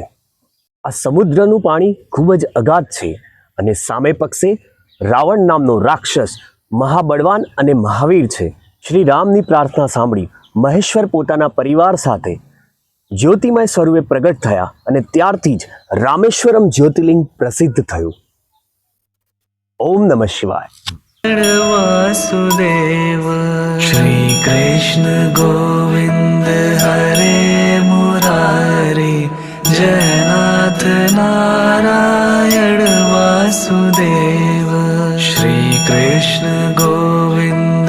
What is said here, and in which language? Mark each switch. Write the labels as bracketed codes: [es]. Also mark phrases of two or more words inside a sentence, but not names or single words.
[gu] આ સમુદ્રનું પાણી ખૂબ જ અગાધ છે અને સામે પક્ષે રાવણ નામનો રાક્ષસ મહાબળવાન અને મહાવીર છે. શ્રી રામની પ્રાર્થના સાંભળી મહેશ્વર પોતાના પરિવાર સાથે જ્યોતિમય સ્વરૂપે પ્રગટ થયા અને ત્યારથી જ રામેશ્વરમ જ્યોતિર્લિંગ પ્રસિદ્ધ થયું. [sa] ॐ नमः शिवाय. वासुदेव श्री कृष्ण गोविंद हरे मुरारी जयनाथ नारायण वासुदेव श्री कृष्ण गोविंद